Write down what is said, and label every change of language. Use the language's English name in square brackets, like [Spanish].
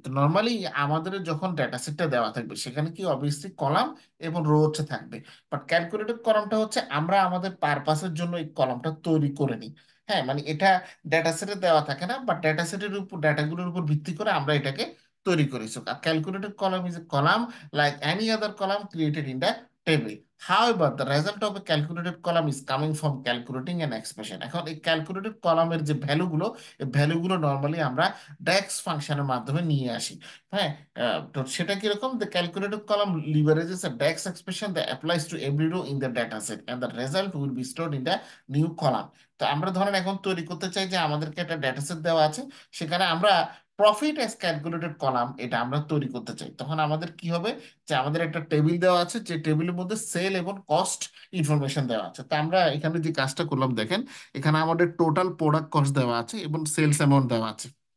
[Bangla] তো নর্মালি আমাদের যখন ডেটা সেটটা দেওয়া থাকবে সেখানে কি অবভিয়াসলি কলাম এবং রো হচ্ছে থাকবে। বাট ক্যালকুলেটেড কলামটা হচ্ছে আমরা আমাদের পারপাসের জন্য এই কলামটা তৈরি করে নিই। হ্যাঁ, মানে এটা ডেটা সেটে দেওয়া থাকে না, বাট ডেটা সেটের উপর, ডাটাগুলোর উপর ভিত্তি করে আমরা এটাকে তৈরি করি। [English] So calculated column is a column like any other column created in the table. However, the result of a calculated column is coming from calculating an expression। [Bangla] এখন এই ক্যালকুলেটেড কলামের যে ভ্যালুগুলো, এই ভ্যালুগুলো নর্মালি আমরা ডেক্স ফাংশনের মাধ্যমে নিয়ে আসি। হ্যাঁ, তো সেটা কিরকম? [English] The calculated column leverages a DEX expression that applies to every row in the data set and the result will be stored in the new column। [Bangla] তো আমরা ধরেন এখন তৈরি করতে চাই যে আমাদেরকে একটা ডেটা সেট দেওয়া আছে, সেখানে আমরা প্রফিট অ্যাজ ক্যালকুলেটেড কলাম এটা আমরা তৈরি করতে চাই। তখন আমাদের কি হবে, যে আমাদের একটা টেবিল দেওয়া আছে, যে টেবিলের মধ্যে সেল এবং কস্ট ইনফরমেশন দেওয়া আছে। তো আমরা এখানে যে কাজটা করলাম দেখেন, এখানে আমাদের টোটাল প্রোডাক্ট কস্ট দেওয়া আছে এবং সেলস অ্যামাউন্ট দেওয়া আছে।